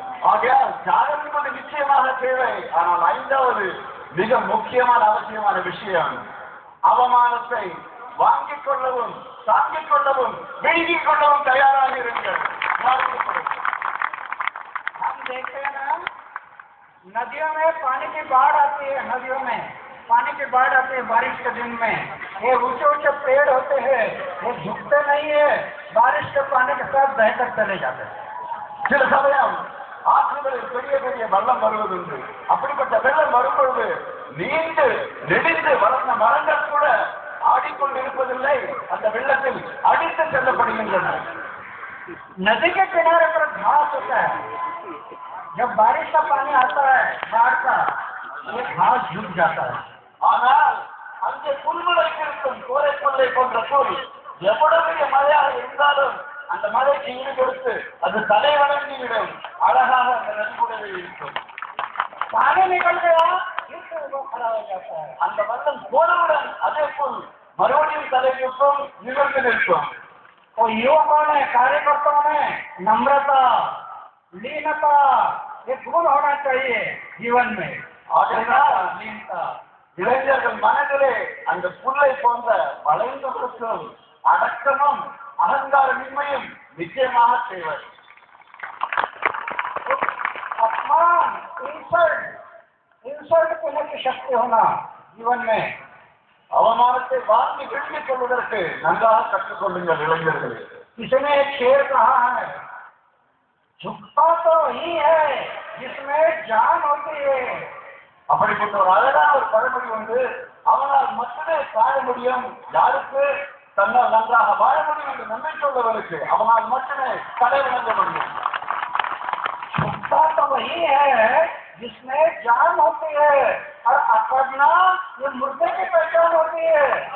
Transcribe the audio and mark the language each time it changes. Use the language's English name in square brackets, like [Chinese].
[Tamil] ஆகையால் தியாகம் என்பது நிச்சயமாக தேவை. ஆனால் ஐந்தாவது மிக முக்கியமான அவசியமான விஷயம் அவமானத்தை வாங்கிக் கொள்ளவும் தாங்கிக் கொள்ளவும் விழுங்கிக் கொள்ளவும் தயாராக இருங்கள். [Hindi] हम देखते हैं ना, नदियों में पानी की बाढ़ आती है, नदियों में पानी की बाढ़ आती है बारिश के दिन में। ये ऊंचे ऊंचे पेड़ होते हैं, ये झुकते नहीं है, बारिश के पानी के साथ बहकर चले जाते हैं। [Tamil] சில சமயம் ஆற்றுகளில் பெரிய பெரிய வெள்ளம் வருவதுண்டு. அப்படிப்பட்ட வெள்ளம் வரும்பொழுது நீண்டு நெடிந்து வளர்ந்த மரங்கள் கூட ஆடிக்கொண்டிருப்பதில்லை, அந்த வெள்ளத்தில் அடித்து செல்லப்படுகின்றன. [Hindi] नदी के किनारे पर घास होता है, जब बारिश का पानी आता है बाढ़ का, ये घास झुक जाता है। [Tamil] ஆனால் அங்கே புல்முளைத்திருக்கும் கோரைப்பள்ளை போன்ற புல் எவ்வளவு மழையாக இருந்தாலும் அந்த மழைக்கு ஈடு கொடுத்து அது தலை வணங்கிவிடும். அழகாக அந்த நதிமுறை இருக்கும். [Hindi] पानी निकल गया फिर वो खड़ा हो जाता है। [Tamil] அந்த வெள்ளம் போனவுடன் அதே புல் மறுபடியும் தலைக்கும் நிமிர்ந்து நிற்கும். [Hindi] और युवकों में कार्यकर्ताओं में नम्रता लीनता ये गुण होना चाहिए जीवन में। [Tamil] ஆகையால் [Hindi] लीनता [Tamil] இளைஞர்கள் மனதிலே அந்த புல்லை போன்ற வளைந்த குற்றம் அடக்கமும் அகங்காரமின்மையும் நிச்சயமாக தேவை. [Hindi] अपमान इंसल्ट करने की शक्ति होना जीवन में। [Tamil] அவமானத்தை வாங்கி விழுங்கிக் கொள்வதற்கு நன்றாக கற்றுக்கொள்ளுங்கள் இளைஞர்களே. [Hindi] किसी ने एक शेर कहा है, झुकता तो वही है जिसमें जान होती है। [Tamil] அப்படிப்பட்ட ஒரு அழகான ஒரு பழமொழி வந்து அவனால் மட்டுமே வாழ முடியும். யாருக்கு? தன்னால் நன்றாக வாழ முடியும் என்று நம்பிக்கை உள்ளவருக்கு அவனால் மட்டுமே தலை வணங்க முடியும். [Hindi] झुकता तो वही है जिसमें जान होती है और अकड़ना ये मुर्दे की पहचान होती है।